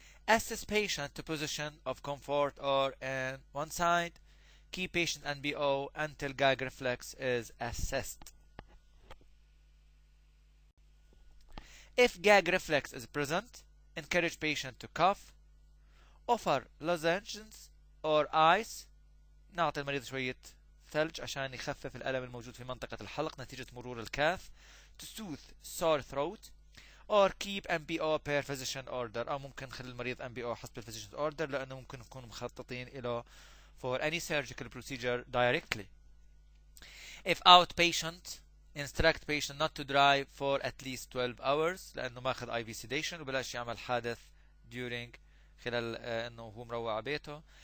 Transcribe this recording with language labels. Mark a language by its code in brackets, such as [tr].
[en] Assess patient to position of comfort or on one side. Keep patient NBO until gag reflex is assessed. If gag reflex is present, encourage patient to cough. Offer lozenges or ice. [ar] نعطي المريض شوية ثلج عشان يخفف الألم الموجود في منطقة الحلق نتيجة مرور الكاف. [en] To soothe sore throat. Or keep MBO per physician order، [ar] أو ممكن نخلي المريض MBO حسب الphysician's order لأنه ممكن نكون مخططين إله [en] for any surgical procedure directly. If outpatient, instruct patient not to drive for at least 12 hours [ar] لأنه ماخذ IV sedation وبلاش يعمل حادث [en] during [ar] خلال أنه هو مروع على بيته.